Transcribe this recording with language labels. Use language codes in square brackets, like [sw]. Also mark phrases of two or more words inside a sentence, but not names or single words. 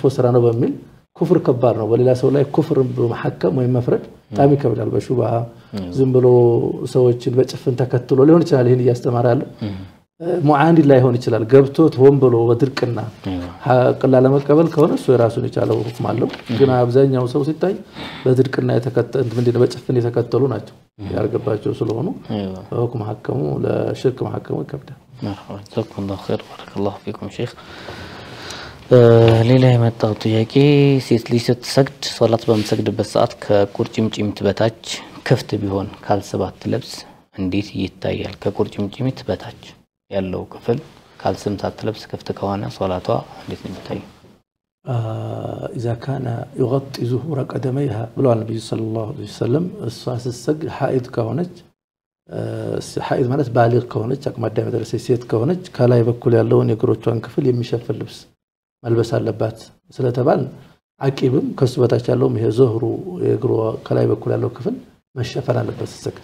[am] ስራ ነው በሚል ኩፍር ከባድ ነው። በሌላ ሰው ላይ ኩፍር በመሐከም ወይ መፍረድ በጣም ይከብዳል። በሹብሃ ዝም ብሎ ሰዎችን በጭፍን ተከትሎ ሊሆን ይችላል ይሄን እያስተማረ ያለ ሙዓንዲ ላይ ሆነ ይችላል ገብቶት ሆን ብሎ ወድርቅና ሐቅላ ለመቀበል ከሆነ እሱ የራሱን የቻለው ሁክም አለው። ግን አብዛኛው ሰው ሲታይ በድርቅና የተከተሉ ምንድነው በጭፍን የተከተሉ ናቸው ያርገባቸው ስለሆኑ ሁክም ሐከሙ ለሽርክ መሐከሙ ይከብዳል። [ar] مرحبا جزاكم الله خير بارك الله فيكم شيخ። [am] ሌላ የመጣው ጥያቄ ሴት ልጅ ስትሰግድ ሶላት በምትሰግድበት ሰዓት ከቁርጭምጭሚት በታች ክፍት ቢሆን ካልስባት ለብስ እንዴት ይታያል? ከቁርጭምጭሚት በታች ያለው ክፍል ካልስም ሳትለብስ ክፍት ከሆነ ሶላቷ እንዴት ነው የሚታየው? [ar] اذا كان يغطي ظهور قدميها [am] ብሏል ነብዩ [ar] صلى الله عليه وسلم። [am] እሷ ስትሰግድ ሐኢድ ከሆነች ሐኢድ ማለት ባሊግ ከሆነች አቅመ አዳም የደረሰች ሴት ከሆነች ከላይ በኩል ያለውን የእግሮቿን ክፍል የሚሸፍን ልብስ መልበስ አለባት ስለተባል አቂብም ከሱ በታች ያለው ይሄ ዙህሩ የእግሯ ከላይ በኩል ያለው ክፍል መሸፈን አለበት ስትሰግድ።